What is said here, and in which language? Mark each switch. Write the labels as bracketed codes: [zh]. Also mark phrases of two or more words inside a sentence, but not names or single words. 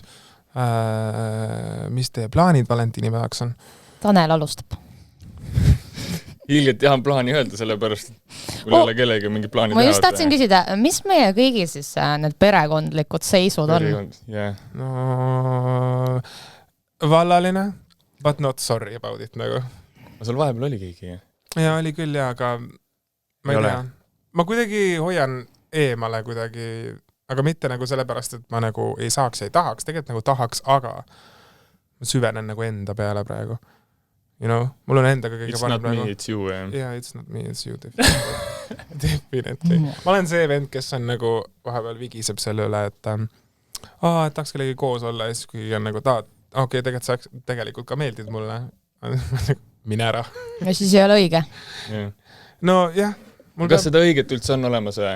[et] Mis teie plaanid valentiinipäevaks on? Tanel alustab. Ilgelt jahan plaani öelda, sellepärast kui ei ole kellegi mingi plaani teha. Ma just tahtsin küsida, mis meie kõigi siis need perekondlikud seisud on? No, vallaline, [en] but not sorry about it nagu. [et] Sul vahepeal oli keegi, jah? Ja oli küll, aga ma ei tea. Ma kuidagi hoian eemale kuidagi, aga mitte nagu sellepärast, et ma nagu ei saaks ja ei tahaks, tegelikult nagu tahaks, aga ma süvenen nagu enda peale praegu. [en] You know, [et] mul on endaga kõige parem praegu. [en] It's not me, it's you. Yeah, it's not me, it's you. Definitely. [et] Ma olen see vend, kes on nagu vahepeal vigiseb selle üle, et tahaks kellegi koos olla ja siis kui on nagu tegelikult ka meeldid mulle. Mine ära. Ja siis ei ole õige. No jah. Kas seda õiget üldse on olemas või?